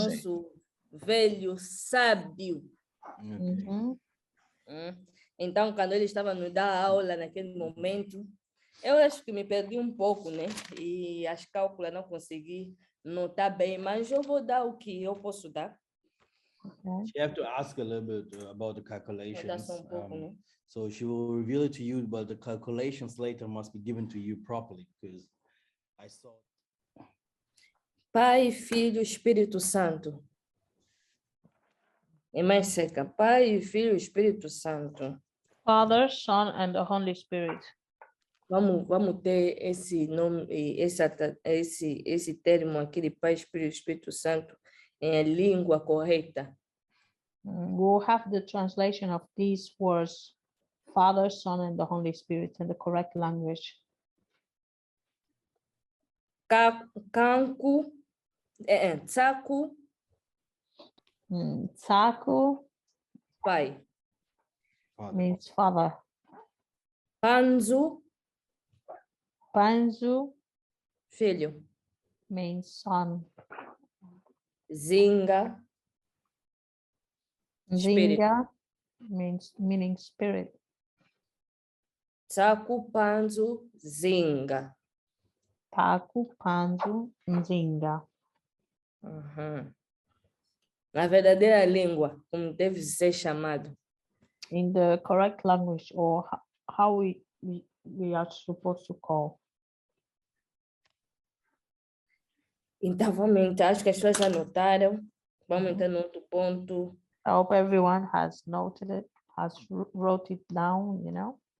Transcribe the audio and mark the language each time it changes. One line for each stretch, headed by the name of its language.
Portuguese: nosso velho sábio. Uhum. Então, quando ele estava nos dar aula naquele momento, eu acho que me perdi um pouco, né? E as cálculos não consegui notar bem, mas eu vou dar o que eu posso dar.
English: She have to ask a little bit about the
Portuguese: Vou dar
English: calculations.
Portuguese: só um pouco, né?
English: So she will reveal it to you, but the calculations later must be given to you properly because I saw.
Portuguese: Pai, Filho, Espírito Santo. É mais seca. Pai, Filho, Espírito Santo.
English: Father, Son, and the Holy Spirit.
Portuguese: Vamos ter esse nome, esse termo aqui de Pai, Espírito Santo em a língua correta.
English: We'll have the translation of these words, Father, Son, and the Holy Spirit in the correct language.
Portuguese: Canco, Tsaku, Tsaku Pai.
English: Father. means father.
Portuguese: Panzu,
English: Panzu
Portuguese: Filho.
English: means son. Zinga, Spirit. Zinga meaning spirit.
Portuguese: Tsaku, Panzu, Zinga.
English: Taku, Panzu, Zinga. Uhum.
Portuguese: Na verdadeira língua, como deve ser chamado.
English: In the correct language, or how we are supposed to call.
Portuguese: Então, vamos entrar, acho que as pessoas já notaram. Vamos entrar no outro ponto.
English: I hope everyone has noted it, has wrote it down, you know.